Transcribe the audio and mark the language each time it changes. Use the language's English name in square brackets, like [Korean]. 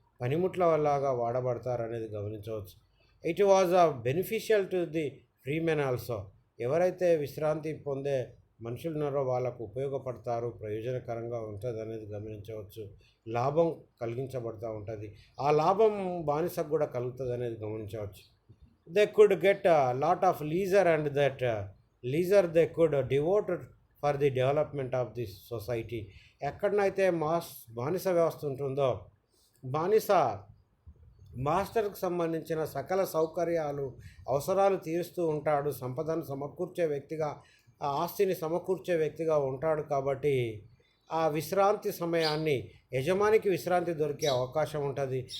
[Telugu] పనిముట్ల వల్లగా వాడబడతారనేది గమనించవచ్చు. [English] It was beneficial to the free men also. [Telugu] ఎవరైతే విశ్రాంతి పొందే మనుషులున్నారో వాళ్ళకు ఉపయోగపడతారు, ప్రయోజనకరంగా ఉంటుంది అనేది గమనించవచ్చు. లాభం కలిగించబడుతూ ఉంటుంది. ఆ లాభం బానిసకు కూడా కలుగుతుంది అనేది గమనించవచ్చు. [English] They could get a lot of leisure, and that leisure they could devote for the development of this society. [Telugu] ఎక్కడనైతే బానిస వ్యవస్థ ఉంటుందో, బానిస మాస్టర్కి సంబంధించిన సకల సౌకర్యాలు అవసరాలు తీరుస్తూ ఉంటాడు, సంపదను సమకూర్చే వ్యక్తిగా, ఆ ఆస్తిని సమకూర్చే వ్యక్తిగా ఉంటాడు. కాబట్టి ఆ విశ్రాంతి సమయాన్ని యజమానికి విశ్రాంతి దొరికే అవకాశం ఉంటుంది.